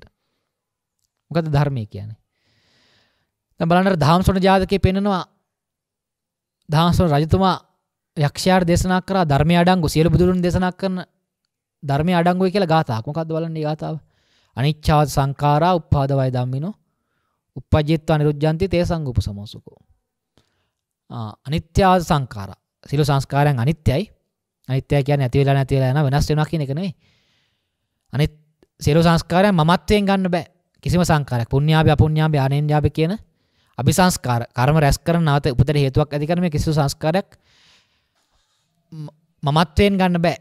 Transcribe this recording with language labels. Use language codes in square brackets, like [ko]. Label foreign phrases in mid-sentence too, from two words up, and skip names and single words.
[si] මොකද්ද ධර්මය කියන්නේ? දැන් බලන්න ධාම්සොන ජාතකයේ පෙන්නනවා ධාම්සොන රජතුමා යක්ෂයාට දේශනා කරා ධර්මයේ අඩංගු සියලු බුදුරුන් දේශනා කරන ධර්මයේ අඩංගුයි කියලා ගාථාවක්. මොකද්ද බලන්න මේ ගාථාව? [pi] අනිච්චාවද සංඛාරා උප්පාදවය ධම්මිනෝ uppajjittva niruddhanti te sangupasamosukko. අනිත්‍යවාද සංඛාරා. [si] සියලු සංස්කාරයන් අනිත්‍යයි. අනිත්‍යයි කියන්නේ නැති වෙලා යන වෙනස් වෙනවා කියන එක නෙවෙයි. අනිත් සියලු සංස්කාරයන් මමත්වයෙන් ගන්න බෑ. කිසිම සංස්කාරයක් පුණ්‍යාභි අපුණ්‍යාභි ආනෙන්ජාභි කියන අபிසංස්කාර කර්ම රැස් කරන නැවත උපතට හේතුවක් ඇති කරන මේ කිසිදු සංස්කාරයක් මමත්වයෙන් ගන්න බෑ.